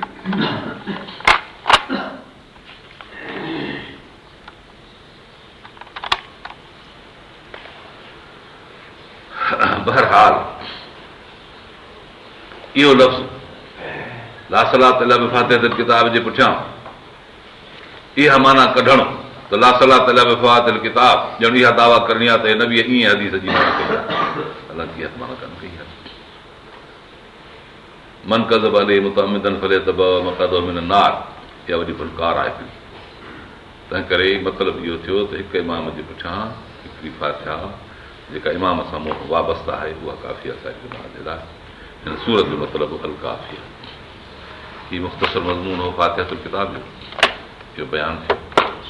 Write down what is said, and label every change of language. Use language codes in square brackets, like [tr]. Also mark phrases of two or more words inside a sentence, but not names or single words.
[sd] बहरहाल इहो लफ़्ज़ [ar] لا صلاة إلا ب فاتحة الكتاب [sd] जे पुठियां इहा माना कढणु त [ar] لا صلاة إلا ب فاتحة الكتاب, [sd] ॼण इहा दावा करणी आहे त हे नबी ईअं हदीस जी माना कई आहे। हालांकि इहा माना कान कई आहे। [ar] من كذب عليه متعمدا فليتبوأ مقعده من النار, [sd] इहा वॾी फुलकार आहे हिकिड़ी। तंहिं करे मतिलबु इहो थियो त हिकु इमाम जे पुठियां हिकिड़ी फातिहा जेका इमाम सां वाबस्ता आहे उहा काफ़ी आहे असांजे जे लाइ। हिन सूरत जो मतिलबु अल काफ़ी आहे। हीउ मुख़्तसर मज़मून हो फातिहतुल किताब जो, इहो बयानु थियो।